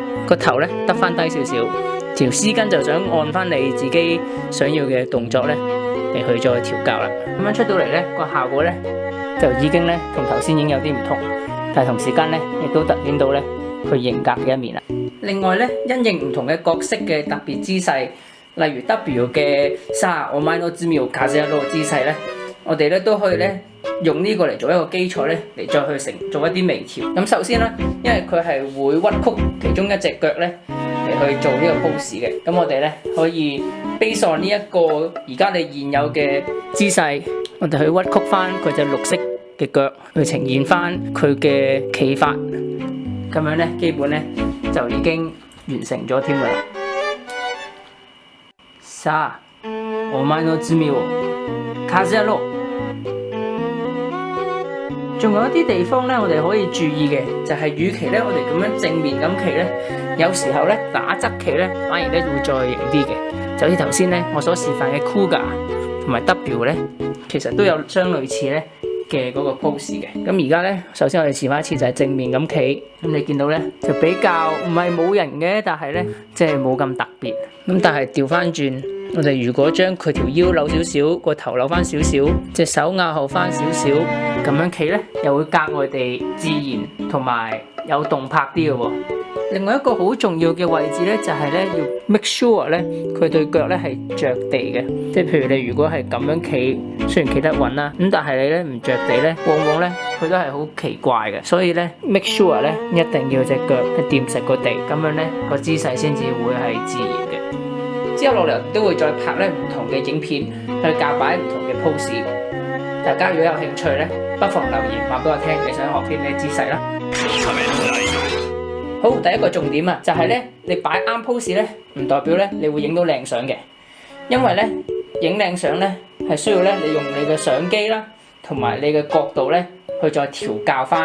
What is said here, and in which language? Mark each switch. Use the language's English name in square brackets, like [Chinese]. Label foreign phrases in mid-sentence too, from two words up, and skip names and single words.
[Cantonese] 個頭咧得翻低少少，條絲巾就想按翻你自己想要嘅動作咧嚟去再調校啦。咁樣出到嚟咧個效果咧就已經咧同頭先已經有啲唔同，但係同時間咧亦都凸顯到咧佢型格嘅一面啦。另外咧，因應唔同嘅角色嘅特別姿勢，例如 W 嘅 [Japanese] さあお前の罪を數えろ [Cantonese] 姿勢咧，我哋咧都可以咧用呢個嚟做一個基礎咧嚟再去做一啲微調。咁首先咧，因為佢係會屈曲其中一隻腳咧嚟去做呢個 pose 嘅，咁我哋咧可以 [English] base on [Cantonese] 呢一個而家你現有嘅姿勢，我哋去屈曲翻佢隻綠色嘅腳，去呈現翻佢嘅企法，咁樣咧基本咧就已經完成咗添㗎啦。 [Japanese] さあ、お前の罪を數えろ。 [Cantonese] 仲有一啲地方咧，我哋可以注意嘅就係，與其咧我哋咁樣正面咁企咧，有時候咧打側企咧，反而咧會再型啲嘅。就好似頭先咧我所示範嘅 Kuga 同埋 W 咧，其實都有相類似咧嘅嗰個 pose 嘅。咁而家咧，首先我哋示範一次就係正面咁企，咁你見到咧就比較唔係冇人嘅，但係咧即係冇咁特別。咁但係調翻轉，我哋如果將佢條腰扭少少，個頭扭翻少少，隻手壓後翻少少，咁樣企咧又會格外地自然同埋有動魄啲嘅喎。另外一個好重要嘅位置咧，就係咧要 [English] make sure [Cantonese] 咧佢對腳咧係着地嘅，即係譬如你如果係咁樣企，雖然企得穩啦，咁但係你咧唔着地咧，往往咧佢都係好奇怪嘅。所以咧 [English] make sure [Cantonese] 咧一定要隻腳係掂實個地，咁樣咧個姿勢先至會係自然嘅。之後落嚟都會再拍咧唔同嘅影片去教擺唔同嘅 pose。大家如果有興趣咧，不妨留言話俾我聽你想學啲咩姿勢啦。好，第一個重點啊，就係咧，你擺啱 pose 咧，唔代表咧你會影到靚相嘅，因為咧影靚相咧係需要咧你用你嘅相機啦，同埋你嘅角度咧去再調校翻。